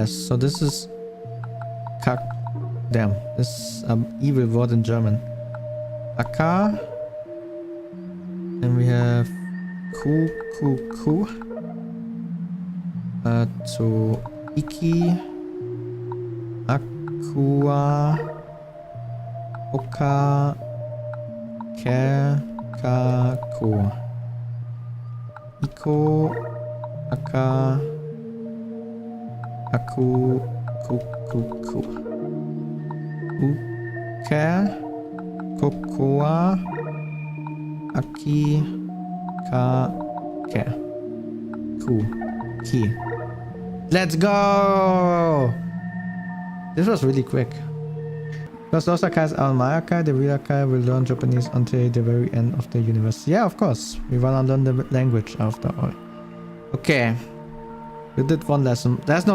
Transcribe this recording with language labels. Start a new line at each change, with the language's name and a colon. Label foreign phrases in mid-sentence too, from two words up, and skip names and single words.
English: So this is Damn, this is an evil word in German. Akai. And we have ku.
Japanese: To Iki. Aqua. Oka. Ke. Ka. Ko. Iko. Aka. Aku. Ku. Uke. Kokoa. Aki. Ka. Ke. Ku. Ki.
English: Let's go! This was really quick. Because those Akais are my Akai, the real Akai will learn Japanese until the very end of the universe. Yeah, of course. We wanna learn the language after all. Okay. We did one lesson. That's not...